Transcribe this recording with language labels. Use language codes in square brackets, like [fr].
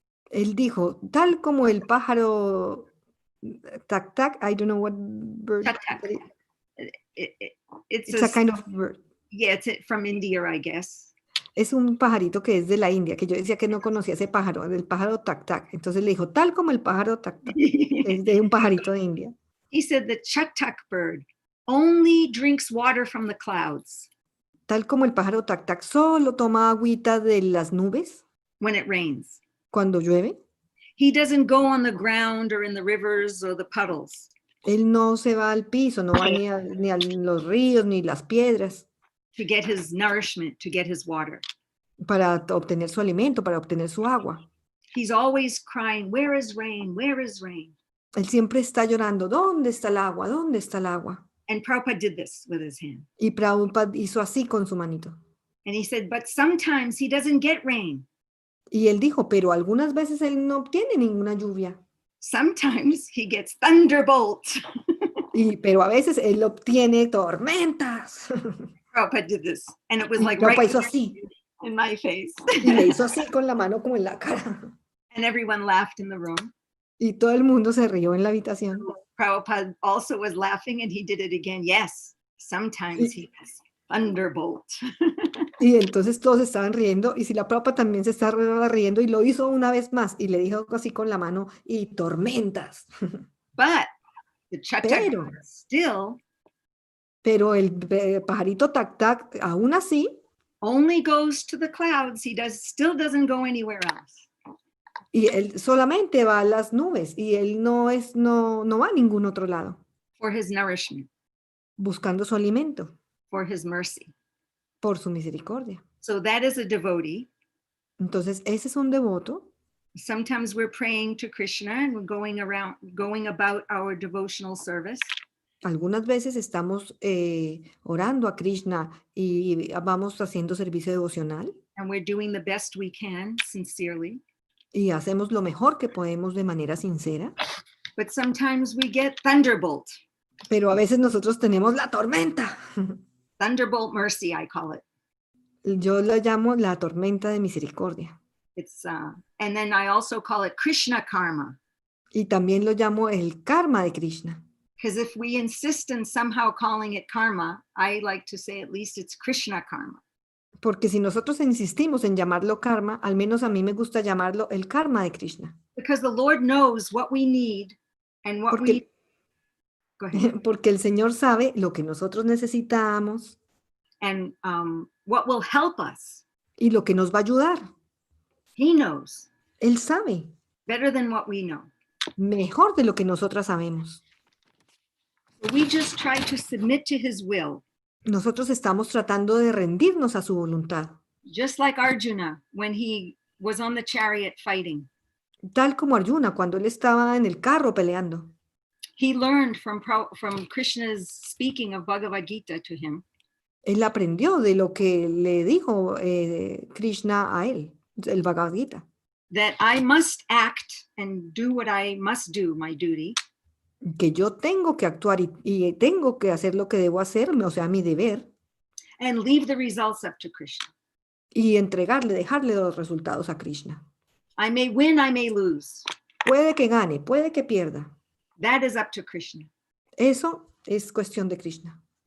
[es] Él dijo, tal como el pájaro tac tac, [en] I don't know what bird. Chatak. It's It's a kind of bird. Yeah, it's from India, I guess. [es] Es un pajarito que es de la India, que yo decía que no conocía ese pájaro, del pájaro tac tac. Entonces le dijo, tal como el pájaro tac tac, es de un pajarito de India. [en] He said the chatak bird only drinks water from the clouds [es] Tal como el pájaro tac tac solo toma agüita de las nubes [en] when it rains. [es] cuando llueve. [en] He doesn't go on the ground or in the rivers or the puddles. [es] Él no se va al piso, no va ni a los ríos ni las piedras [en] To get his nourishment, to get his water. [es] para obtener su alimento, para obtener su agua. [en] He's always crying, where is rain? Where is rain? [es] Él siempre está llorando, ¿dónde está el agua? ¿Dónde está el agua? [en] And Prabhupada did this with his hand. [es] Y Prabhupada hizo así con su manito. [en] And he said, but sometimes he doesn't get rain. [es] Y él dijo, pero algunas veces él no obtiene ninguna lluvia. [en] Sometimes he gets thunderbolt. [es] Pero a veces él obtiene tormentas. [en] Prabhupada did this. And it was [es] Y [en] like [es] Prabhupada [en] right [es] hizo así. [en] in my face. [es] Y le hizo así con la mano como en la cara. [en] And everyone laughed in the room. [es] Y todo el mundo se rió en la habitación. [en] Prabhupada also was laughing and he did it again. Yes, sometimes he gets thunderbolt. [es] Y entonces todos estaban riendo y si la Prabhupada también se estaba riendo y lo hizo una vez más y le dijo así con la mano y tormentas. [en] But the chatak [es] Pero, [en] still [es] el pajarito tac tac aún así [en] only goes to the clouds. He still doesn't go anywhere else. [es] y él solamente va a las nubes y él no va a ningún otro lado [en] For his nourishment, [es] buscando su alimento [en] for his mercy. [es] por su misericordia. [en] So that is a devotee. [es] Entonces ese es un devoto. [en] Sometimes we're praying to Krishna and we're going about our devotional service. [es] Algunas veces estamos orando a Krishna y vamos haciendo servicio devocional. [en] And we're doing the best we can, sincerely. [es] y hacemos lo mejor que podemos de manera sincera, [en] But sometimes we get thunderbolt. [es] pero a veces nosotros tenemos la tormenta. [en] Thunderbolt mercy, I call it. [es] Yo la llamo la tormenta de misericordia. [en] It's and then I also call it Krishna karma. [es] Y también lo llamo el karma de Krishna. [en] Because if we insist on somehow calling it karma, I like to say at least it's Krishna karma. [es] Porque si nosotros insistimos en llamarlo karma, al menos a mí me gusta llamarlo el karma de Krishna. [en] Because the Lord knows what we need and what we... Go ahead. [es] Porque el Señor sabe lo que nosotros necesitamos [en] And what will help us. [es] y lo que nos va a ayudar. [en] He knows. [es] Él sabe. [en] Better than what we know. [es] Mejor de lo que nosotras sabemos. [en] So we just try to submit to his will. [es] Nosotros estamos tratando de rendirnos a su voluntad. [en] Just like Arjuna when he was on the chariot fighting. [es] Tal como Arjuna cuando él estaba en el carro peleando. [en] He learned from Krishna's speaking of Bhagavad Gita to him. [es] Él aprendió de lo que le dijo Krishna a él, el Bhagavad Gita. [en] That I must act and do what I must do, my duty. [es] Que yo tengo que actuar y tengo que hacer lo que debo hacer, o sea, mi deber. [en] And leave the results up to Krishna. [es] Y dejarle los resultados a Krishna. [en] I may win, I may lose. [es] Puede que gane, puede que pierda. [en] That is up to Krishna. [es] Eso es cuestión de Krishna.